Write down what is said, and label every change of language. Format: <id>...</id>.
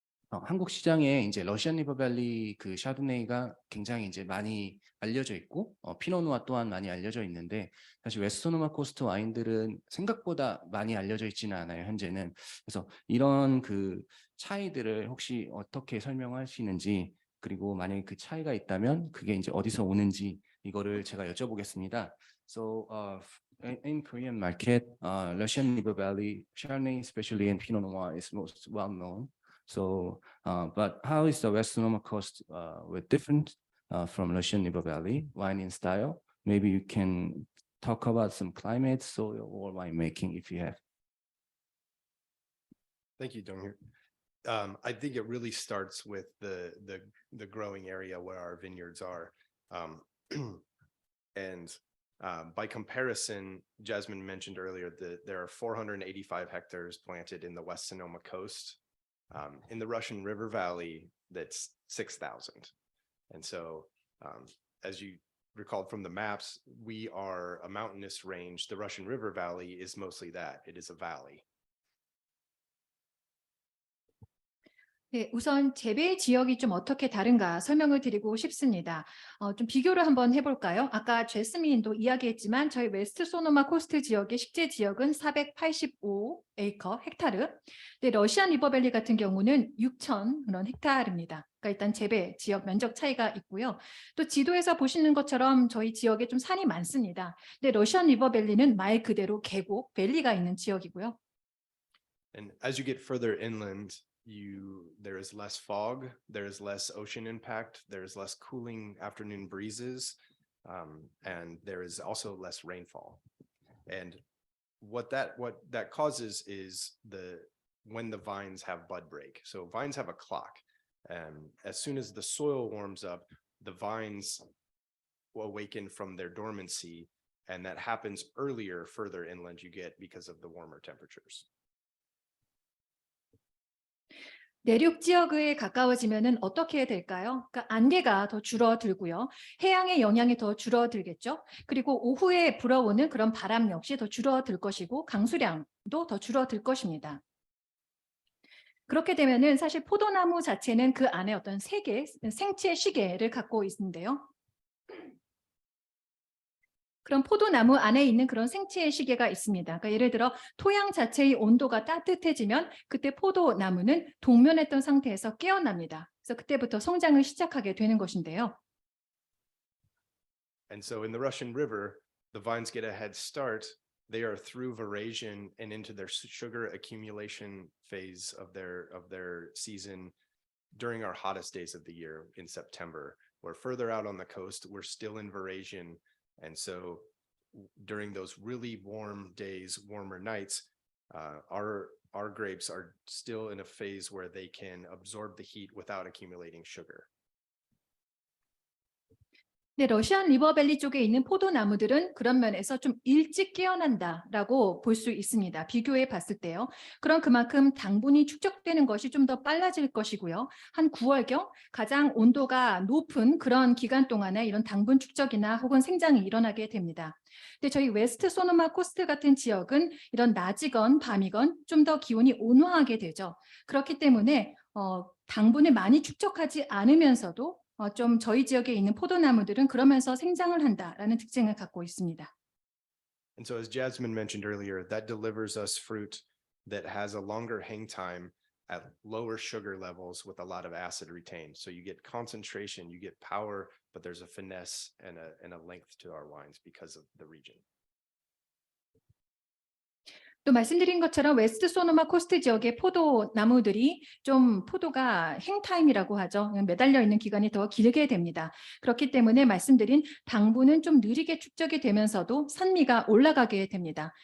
<ko>한국 시장에 이제 러시안 리버밸리 그 샤르도네이가 굉장히 이제 많이 알려져 있고 피노누아 또한 많이 알려져 있는데, 사실 웨스토노마 코스트 와인들은 생각보다 많이 알려져 있지는 않아요, 현재는. 그래서 이런 그 차이들을 혹시 어떻게 설명하시는지, 그리고 만약에 그 차이가 있다면 그게 이제 어디서 오는지 이거를 제가 여쭤보겠습니다.</ko> <en>So in Korean market, Russian River Valley Chardonnay, especially in Pinot Noir, is most well known. So, but how is the West Sonoma coast different from Russian River Valley wine in style? Maybe you can talk about some climate, soil, or winemaking if you have. Thank you, Donghir. I think it really starts with the growing area where our vineyards are. And by comparison, Jasmine mentioned earlier that there are 485 hectares planted in the West Sonoma coast. In the Russian River Valley, that's 6,000. And so, as you recalled from the maps, we are a mountainous range. The Russian River Valley is mostly that. It is a valley.</en> <ko>네, 우선 재배 지역이 좀 어떻게 다른가 설명을 드리고 싶습니다. 좀 비교를 한번 해볼까요? 아까 제스민도 이야기했지만 저희 웨스트 소노마 코스트 지역의 식재 지역은 485에이커 헥타르. 근데 러시안 리버밸리 같은 경우는 6,000 그런 헥타르입니다. 그러니까 일단 재배 지역 면적 차이가 있고요. 또 지도에서 보시는 것처럼 저희 지역에 좀 산이 많습니다. 근데 러시안 리버밸리는 말 그대로 계곡, 밸리가 있는 지역이고요.</ko> <en>And as you get further inland, there is less fog, there is less ocean impact, there is less cooling afternoon breezes, and there is also less rainfall. And what that causes is when the vines have bud break. So vines have a clock, and as soon as the soil warms up, the vines will awaken from their dormancy, and that happens earlier further inland you get because of the warmer temperatures.</en> <ko>내륙 지역에 가까워지면은 어떻게 될까요? 그러니까 안개가 더 줄어들고요. 해양의 영향이 더 줄어들겠죠. 그리고 오후에 불어오는 그런 바람 역시 더 줄어들 것이고 강수량도 더 줄어들 것입니다. 그렇게 되면은 사실 포도나무 자체는 그 안에 어떤 세계, 생체 시계를 갖고 있는데요. 그런 포도나무 안에 있는 그런 생체의 시계가 있습니다. 그러니까 예를 들어 토양 자체의 온도가 따뜻해지면 그때 포도나무는 동면했던 상태에서 깨어납니다. 그래서 그때부터 성장을 시작하게 되는 것인데요.</ko> <en>And so in the Russian River, the vines get a head start. They are through veraison and into their sugar accumulation phase of their season during our hottest days of the year in September. We're further out on the coast, we're still in veraison. And so during those really warm days, warmer nights, our grapes are still in a phase where they can absorb the heat without accumulating sugar.</en> <ko>네, 러시안 리버밸리 쪽에 있는 포도나무들은 그런 면에서 좀 일찍 깨어난다라고 볼 수 있습니다. 비교해 봤을 때요. 그럼 그만큼 당분이 축적되는 것이 좀 더 빨라질 것이고요. 한 9월경 가장 온도가 높은 그런 기간 동안에 이런 당분 축적이나 혹은 생장이 일어나게 됩니다. 근데 저희 웨스트 소노마 코스트 같은 지역은 이런 낮이건 밤이건 좀 더 기온이 온화하게 되죠. 그렇기 때문에 당분을 많이 축적하지 않으면서도 좀 저희 지역에 있는 포도나무들은 그러면서 생장을 한다라는 특징을 갖고 있습니다.</ko> <en>And so as Jasmine mentioned earlier, that delivers us fruit that has a longer hang time at lower sugar levels with a lot of acid retained. So you get concentration, you get power, but there's a finesse and a length to our wines because of the region.</en> <ko>또 말씀드린 것처럼 웨스트 소노마 코스트 지역의 포도나무들이 좀 포도가 행타임이라고 하죠. 매달려 있는 기간이 더 길게 됩니다. 그렇기 때문에 말씀드린 당분은 좀 느리게 축적이 되면서도 산미가 올라가게 됩니다.</ko>